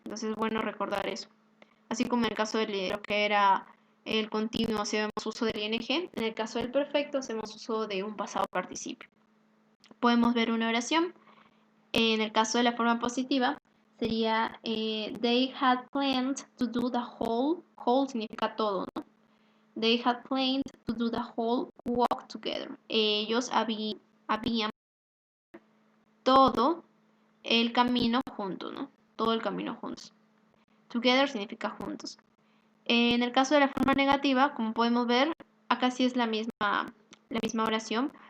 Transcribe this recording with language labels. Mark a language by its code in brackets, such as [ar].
[es] Entonces es bueno recordar eso. Así como en el caso de lo que era el continuo, hacemos uso del ing. En el caso del perfecto, hacemos uso de un pasado participio. Podemos ver una oración. En el caso de la forma positiva, sería [en] they had planned to do the whole. [es] Whole significa todo, ¿no? [en] They had planned to do the whole walk together. [es] Ellos habían todo el camino juntos, ¿no? Todo el camino juntos. Together significa juntos. En el caso de la forma negativa, como podemos ver, acá sí es la misma oración.